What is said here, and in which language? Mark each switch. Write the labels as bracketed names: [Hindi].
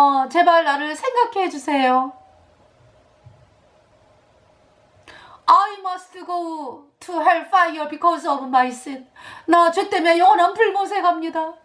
[Korean] 제발 나를 생각해 주세요. [English] I must go to hellfire because of my sin. [Korean] 나 죄 때문에 영원한 불못에 갑니다.